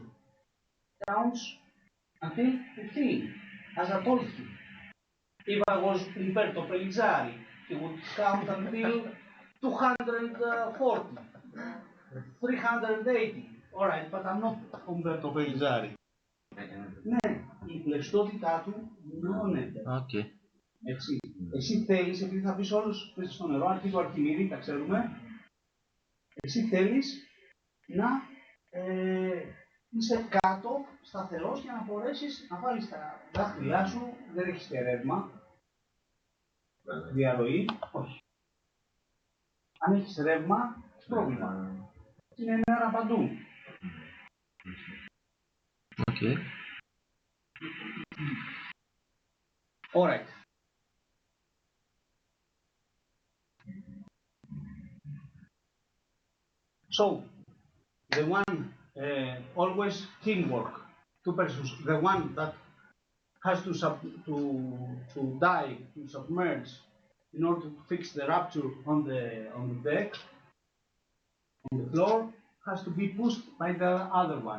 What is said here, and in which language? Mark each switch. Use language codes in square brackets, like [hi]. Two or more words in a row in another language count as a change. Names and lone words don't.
[en] Counts until 15, as I told you. If I was Umberto Pellizzari, he would count until 240, 380, Alright, but I'm not Umberto Pellizzari. [el] Ναι, η πλευστότητά του μειώνεται. Okay. Έτσι. Εσύ θέλεις, επειδή θα πεις όλους στο νερό, αρχή του Αρχιμίδη, τα ξέρουμε, εσύ θέλεις να είσαι κάτω, σταθερός, για να μπορέσεις να βάλεις τα δάχτυλά σου, δεν έχεις και ρεύμα, διαρροή, όχι. Αν έχεις ρεύμα, πρόβλημα. Είναι μέρα παντού. [en] Okay. Alright. So, the one, always teamwork, two persons, the one that has to dive, to submerge, in order to fix the rupture on the deck, on the floor, has to be pushed by the other one.